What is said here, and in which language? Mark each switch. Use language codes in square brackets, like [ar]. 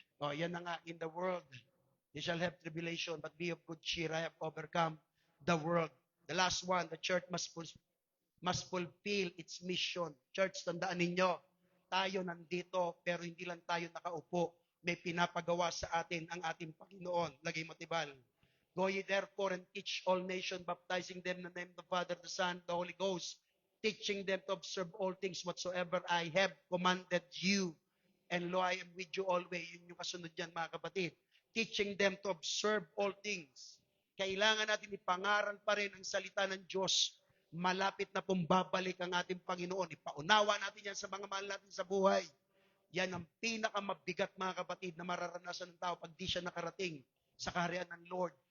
[tl] O, yan na nga, [en] in the world, you shall have tribulation, but be of good cheer. I have overcome the world. The last one, the church must fulfill its mission. [tl] Church, tandaan ninyo, tayo nandito, pero hindi lang tayo nakaupo. May pinapagawa sa atin ang ating Panginoon. Lagay mo tibal. [en] Go ye therefore and teach all nations, baptizing them in the name of the Father, the Son, the Holy Ghost, teaching them to observe all things whatsoever I have commanded you. And lo, I am with you always. [tl] Yun yung kasunod yan, mga kapatid. [en] Teaching them to observe all things. [tl] Kailangan natin ipangaral pa rin ang salita ng Diyos. Malapit na pong babalik ang ating Panginoon. Ipaunawa natin yan sa mga mahal natin sa buhay. Yan ang pinakamabigat, mga kapatid, na mararanasan ng tao pag di siya nakarating sa kaharian ng Lord.